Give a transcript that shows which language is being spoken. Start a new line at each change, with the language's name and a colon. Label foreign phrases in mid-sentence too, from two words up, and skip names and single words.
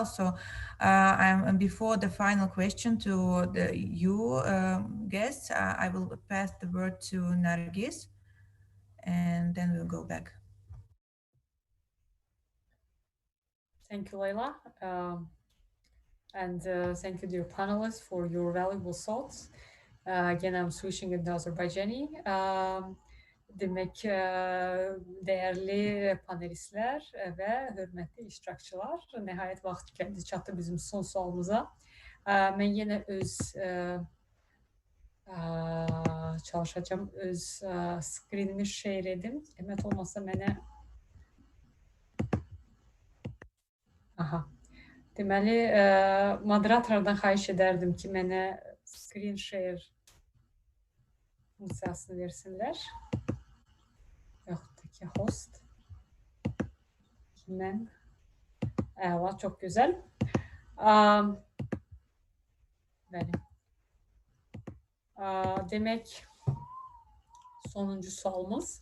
English: So before the final question to you guests, I will pass the word to Nargis, and then we'll go back. Thank you, Leila. And thank you, dear panelists, for your valuable thoughts. Again, I'm switching into Azerbaycani.
Azerbaijani: Demek değerli panelistler ve hörmətli iştirakçılar, nəhayət vaxt gəldi çatdı bizim son sualımıza. Mən yenə öz çalışacağım, öz
English: screenimi share
Azerbaijani: edim. Zəhmət olmasa mənə deməli, moderatordan xahiş edərdim ki, mənə
English: screen share
Azerbaijani: funksiyasını versinlər. Yaxud da ki, host. Mən. Əla, çox gözəl. Bəli. Demək, sonuncu sualımız.